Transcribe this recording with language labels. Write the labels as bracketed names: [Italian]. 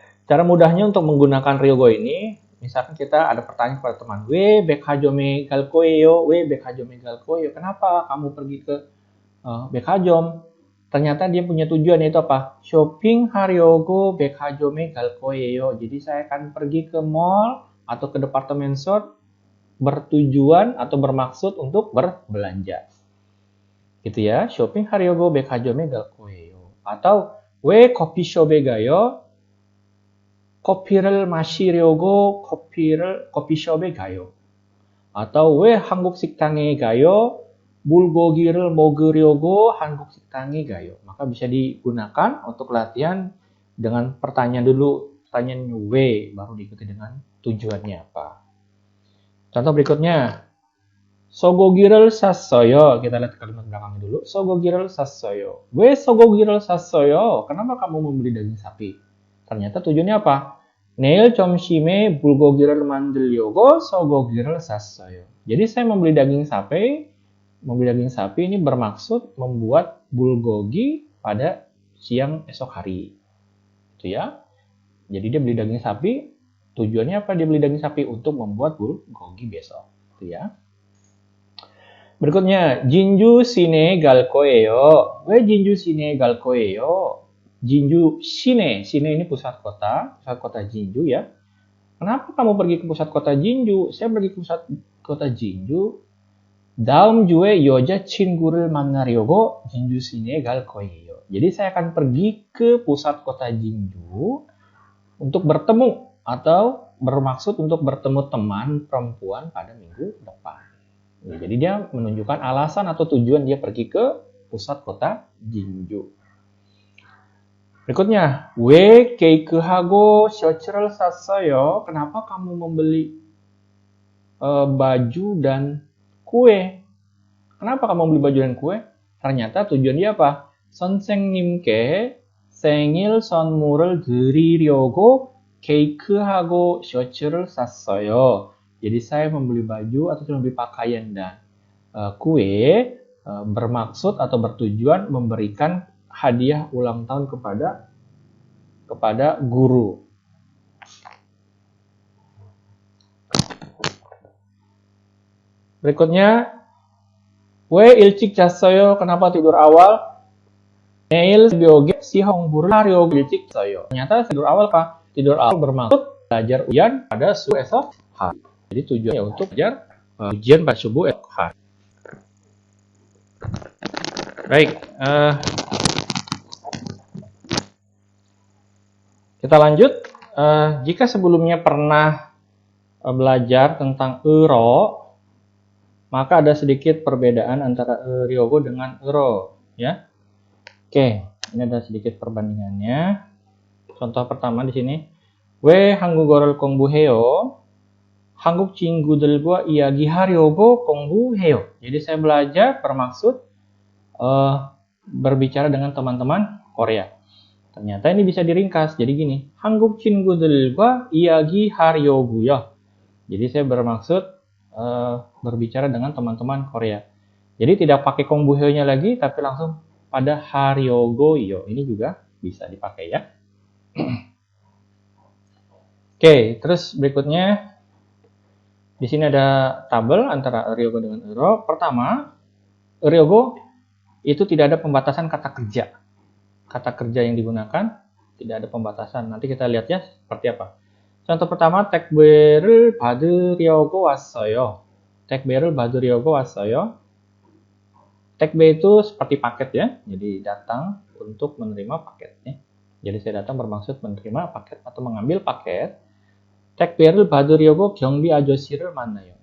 [Indonesian] Cara mudahnya untuk menggunakan ryogo ini, misalkan kita ada pertanyaan kepada teman, we [Korean] 백화점에 갈 거예요, [Indonesian] we 백화점에 갈 거예요. Kenapa kamu pergi ke 백화점? Ternyata dia punya tujuan, yaitu apa? [Korean] Shopping 하려고 백화점에 갈 거예요. [Indonesian] Jadi saya akan pergi ke mall atau ke department store bertujuan atau bermaksud untuk berbelanja. Gitu ya. [Korean] Shopping 하려고 백화점에 갈 거예요. [Indonesian] Atau [Korean] 왜 커피숍에 가요? 커피를 마시려고 커피숍에 가요. Atau 왜 한국 식당에 가요? bulgogi를 먹으려고 한국 식당에 가요. [Indonesian] Maka bisa digunakan untuk latihan dengan pertanyaan dulu, pertanyaan we, baru diikuti dengan tujuannya apa. Contoh berikutnya, [Korean] 소고기를 샀어요. [Indonesian] Kita lihat kalimat belakangnya dulu. [Korean] 소고기를 샀어요. 왜 소고기를 샀어요? [Indonesian] Kenapa kamu membeli daging sapi? Ternyata tujuannya apa? [Korean] 내일 점심에 bulgogi를 만들려고 소고기를 샀어요. [Indonesian] Jadi saya membeli daging sapi ini bermaksud membuat bulgogi pada siang esok hari. Itu ya. Jadi dia beli daging sapi, tujuannya apa dia beli daging sapi? Untuk membuat bulgogi besok. Itu ya. [Korean] Berikutnya, 진주 시내 갈 거예요. 왜 진주 시내 갈 거예요? [Indonesian] 진주 시내 ini pusat kota Jinju ya. Kenapa kamu pergi ke pusat kota Jinju? Saya pergi ke pusat kota Jinju. [Korean] 다음 주에 여자친구를 만나려고 진주 시내에 갈 거예요. [Indonesian] Jadi saya akan pergi ke pusat kota Jinju untuk bertemu atau bermaksud untuk bertemu teman perempuan pada minggu depan. Ya, jadi dia menunjukkan alasan atau tujuan dia pergi ke pusat kota Jinju. [Korean] Berikutnya, 왜 케이크하고 셔츠를 샀어요? [Indonesian] Kenapa kamu membeli baju dan kue? Kenapa kamu membeli baju dan kue? Ternyata tujuan dia apa? [Korean] 선생님께 생일 선물을 드리려고 케이크하고 셔츠를 샀어요. [Indonesian] Jadi saya membeli baju atau membeli pakaian dan kue bermaksud atau bertujuan memberikan hadiah ulang tahun kepada guru. [Korean] Berikutnya, 왜 일찍 잤어요? [Indonesian] Kenapa tidur awal? [Korean] 내일 새벽에 시험을 하려고 일찍 잤어요. [Indonesian] ternyata tidur awal apa? Tidur awal bermaksud belajar ujian pada subuh esok hari. Jadi tujuannya untuk belajar ujian pada subuh esok hari. Baik, kita lanjut. Jika sebelumnya pernah belajar tentang ero, maka ada sedikit perbedaan antara ryogo dengan ero, ya. Oke, ini ada sedikit perbandingannya. Contoh pertama di sini, [Korean] 왜 한국어를 공부해요? 한국 친구들과 이야기하려고 공부해요. [Indonesian] Jadi saya belajar bermaksud berbicara dengan teman-teman Korea. Ternyata ini bisa diringkas. Jadi gini, [Korean] 한국 친구들과 이야기하려고요. [Indonesian] Jadi saya bermaksud berbicara dengan teman-teman Korea. Jadi tidak pakai 공부해요nya lagi, tapi langsung pada 하려고요. Ini juga bisa dipakai ya. Oke, terus berikutnya di sini ada tabel antara ryogo dengan ero. Pertama, ryogo itu tidak ada pembatasan kata kerja. Kata kerja yang digunakan tidak ada pembatasan. Nanti kita lihat ya seperti apa. [Korean] Contoh pertama, 택배를 받으려고 왔어요. 택배를 받으려고 왔어요. [Indonesian] 택배 itu seperti paket ya. Jadi datang untuk menerima paketnya. Jadi saya datang bermaksud menerima paket atau mengambil paket. [Korean] 택배를 받으려고 경비 아저씨를 만나요.